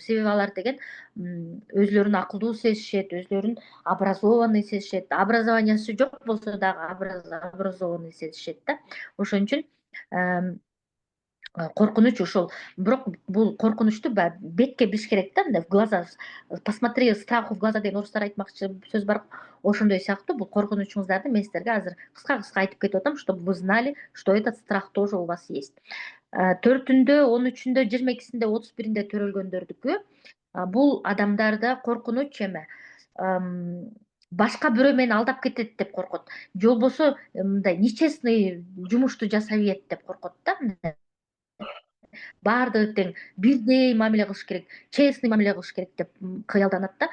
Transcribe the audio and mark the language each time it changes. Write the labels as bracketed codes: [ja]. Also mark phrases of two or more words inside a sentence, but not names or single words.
[ky] Себеби алар деген өзүлөрүн акылдуу сезишет, өзүлөрүн образованный сезишет. Образованиясы жок болсо дагы образованный сезишет да. Ошон үчүн коркунуч ушул. Бирок бул коркунучту бетке билиш керек да, мындай [ru] в глаза. Посмотри страху в глаза [ky] деген орустар айтмакчы сөз бар. Ошондой сыяктуу бул коркунучуңуздарды мен силерге азыр кыска айтып кетип атам, [ru] чтобы вы знали, что этот страх тоже у вас есть. [ky] 4-үндө, 13-үндө, 22-синде, 31-inde төрөлгөндөрдүкү бул адамдарда коркунуч эме башка бирөө мени алдап кетет деп коркот. Же болбосо мындай нечестный жумушту жасай берет деп коркот да. Баардыгы тең бирдей мамиле кылыш керек, честный мамиле кылыш керек деп кыялданат да.